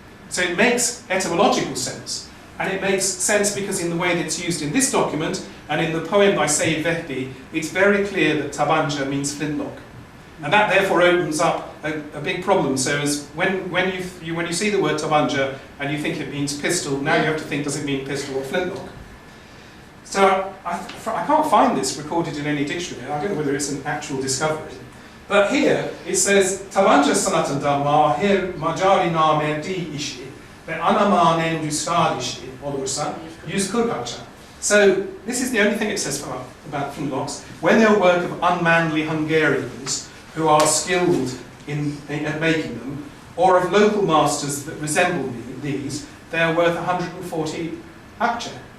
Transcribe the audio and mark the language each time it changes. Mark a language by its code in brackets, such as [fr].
[en] So it makes etymological sense. And it makes sense because in the way that it's used in this document and in the poem by Said Vehbi, it's very clear that tabanca means flintlock. And that therefore opens up a big problem. So as when you see the word tabanca and you think it means pistol, now you have to think, does it mean pistol or flintlock? So I can't find this recorded in any dictionary. I don't know whether it's an actual discovery. But here it says [tr] tabanca sanatında mahir macari namerdi işi ve anamanen düstar işi olursa 140 akçe. [en] So this is the only thing it says about flintlocks. When they're work of unmanly Hungarians who are skilled at making them, or of local masters that resemble these, they are worth 140 akçe.